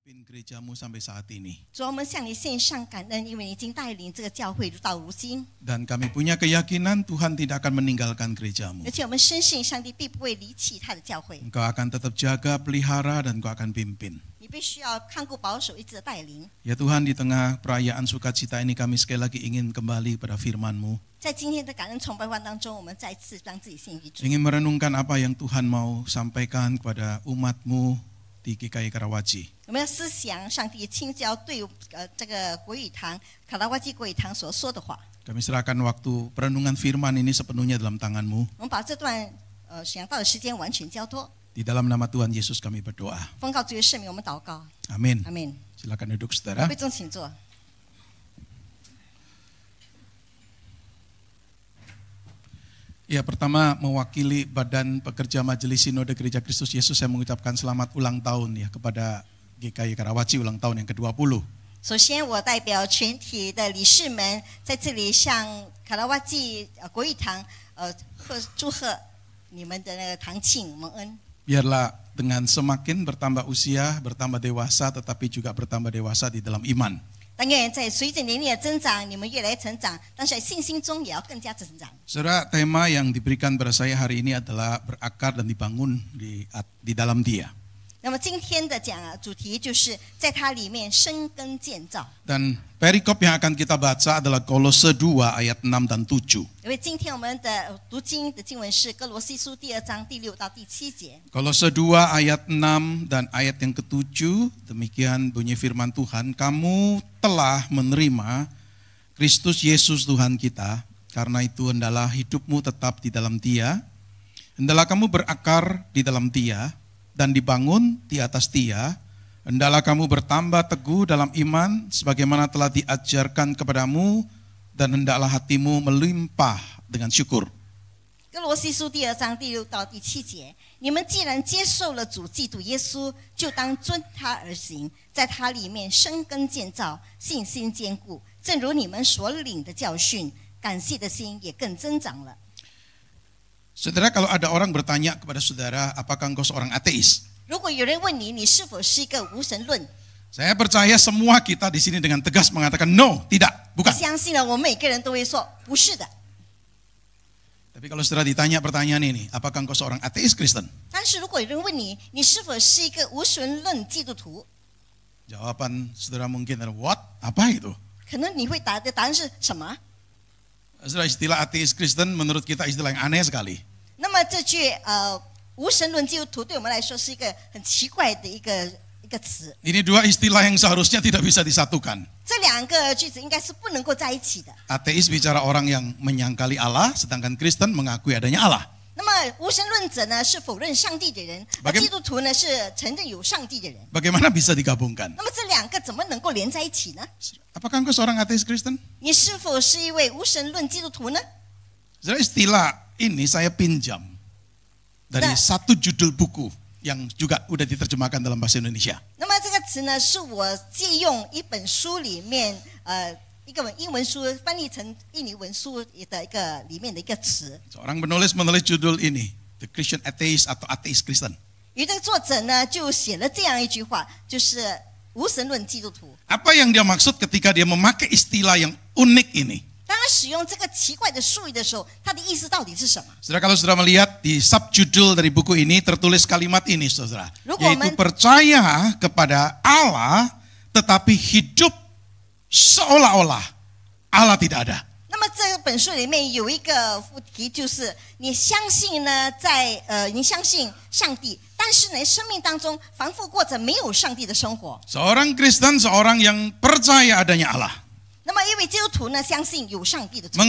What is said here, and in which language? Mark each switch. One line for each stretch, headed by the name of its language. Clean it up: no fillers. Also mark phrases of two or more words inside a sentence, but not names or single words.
Indonesian: Pimpin gerejamu sampai saat ini.
Chinese: 主，我们向你献上感恩，因为你已经带领这个教会到如今。
Indonesian: Dan kami punya keyakinan Tuhan tidak akan meninggalkan gerejamu.
Chinese: 而且我们深信上帝必不会离弃他的教会。
Indonesian: Engkau akan tetap jaga, pelihara, dan Engkau akan pimpin.
Chinese: 你必须要看顾保守，一直的带领。
Indonesian: Ya Tuhan, di tengah perayaan sukacita ini kami sekali lagi ingin kembali pada firman-Mu.
Chinese: 在今天的感恩崇拜会当中，我们再次让自己献于主，
Indonesian: Ingin merenungkan apa yang Tuhan mau sampaikan kepada umat-Mu di GKI Karawaci.
Chinese: 我们要思想上帝亲自要对这个国语堂卡拉瓦基国语堂所说的话。
Indonesian: Kami serahkan waktu perenungan firman ini sepenuhnya dalam tangan-Mu.
Chinese: 我们把这段想到的时间完全交托，
Indonesian: Di dalam nama Tuhan Yesus kami berdoa.
Chinese: 奉告主耶稣圣名，我们祷告，
Indonesian: Amin.
Chinese: 阿门。
Indonesian: Silakan duduk saudara.
Chinese: 贵重请坐。
Indonesian: Ya, pertama mewakili Badan Pekerja Majelis Sinode Gereja Kristus Yesus, saya mengucapkan selamat ulang tahun ya kepada GKI Karawaci ulang tahun yang ke-20.
Chinese: 首先，我代表全体的理事们在这里向卡拉瓦基国语堂祝贺你们的那个堂庆蒙恩。
Indonesian: Biarlah dengan semakin bertambah usia, bertambah dewasa, tetapi juga bertambah dewasa di dalam iman.
Chinese: 但愿在随着年龄的增长，你们越来越成长，但是在信心中也要更加增长。
Indonesian: Saudara, tema yang diberikan pada saya hari ini adalah berakar dan dibangun di dalam Dia.
Chinese: 那么今天的主题就是在它里面生根建造。
Indonesian: Dan perikop yang akan kita baca adalah Kolose 2 ayat 6 dan 7.
Chinese: 因为今天我们的读经的经文是哥罗西书2章第6到第7节。
Indonesian: Kolose 2 ayat 6 dan ayat yang ke-7, demikian bunyi firman Tuhan, kamu telah menerima Kristus Yesus Tuhan kita, karena itu hendaklah hidupmu tetap di dalam Dia, hendaklah kamu berakar di dalam Dia, dan dibangun di atas Dia, hendaklah kamu bertambah teguh dalam iman, sebagaimana telah diajarkan kepadamu, dan hendaklah hatimu melimpah dengan syukur.
Chinese: 哥罗西书2章第6到第7节，你们既然接受了主基督耶稣，就当遵他而行，在他里面生根建造，信心坚固，正如你们所领的教训，感谢的心也更增长了。
Indonesian: Saudara, kalau ada orang bertanya kepada saudara, apakah engkau seorang ateis?
Chinese: 如果有人问你，你是否是一个无神论？
Indonesian: Saya percaya semua kita di sini dengan tegas mengatakan no, tidak,
Chinese: 我
Indonesian: bukan.
Chinese: 相信呢，我们每个人都会说不是的。
Indonesian: Tapi kalau saudara ditanya pertanyaan ini, apakah engkau seorang ateis Kristen?
Chinese: 但是如果有人问你，你是否是一个无神论基督徒？
Indonesian: Jawaban saudara mungkin adalah what? Apa itu?
Chinese: 可能你会答的答案是什么？
Indonesian: Saudara, istilah ateis Kristen menurut kita istilah yang aneh sekali.
Chinese: 那么这句无神论基督徒对我们来说是一个很奇怪的一个词。
Indonesian: Ini dua istilah yang seharusnya tidak bisa disatukan.
Chinese: 这两个句子应该是不能够在一起的。
Indonesian: Ateis bicara orang yang menyangkali Allah, sedangkan Kristen mengakui adanya Allah.
Chinese: 那么无神论者呢是否认上帝的人，而基督徒呢是承认有上帝的人。
Indonesian: Bagaimana bisa digabungkan?
Chinese: 那么这两个怎么能够连在一起呢？
Indonesian: Apakah engkau seorang ateis Kristen?
Chinese: 你是否是一位无神论基督徒呢？
Indonesian: Saudara, istilah ini saya pinjam dari satu judul buku yang juga udah diterjemahkan dalam bahasa Indonesia.
Chinese: 那么这个词呢，是我借用一本书里面一个英文书翻译成印尼文书的一个里面的一个词。
Indonesian: Seorang penulis menulis judul ini, The Christian Atheist atau Atheist Kristen.
Chinese: 于这个作者呢就写了这样一句话，就是无神论基督徒。
Indonesian: Apa yang dia maksud ketika dia memakai istilah yang unik ini?
Chinese: 当他使用这个奇怪的术语的时候，他的意思到底是什么？
Indonesian: Saudara, kalau saudara melihat di subjudul dari buku ini tertulis kalimat ini, saudara, Rukuman. yaitu percaya kepada Allah tetapi hidup seolah-olah Allah tidak ada.
Chinese: 那么这本书里面有一个副题，就是你相信呢，你相信上帝，但是呢，生命当中反复过着没有上帝的生活。
Indonesian: Seorang Kristen, seorang yang percaya adanya Allah,
Chinese: 那么因为基督徒呢，相信有上帝的存在，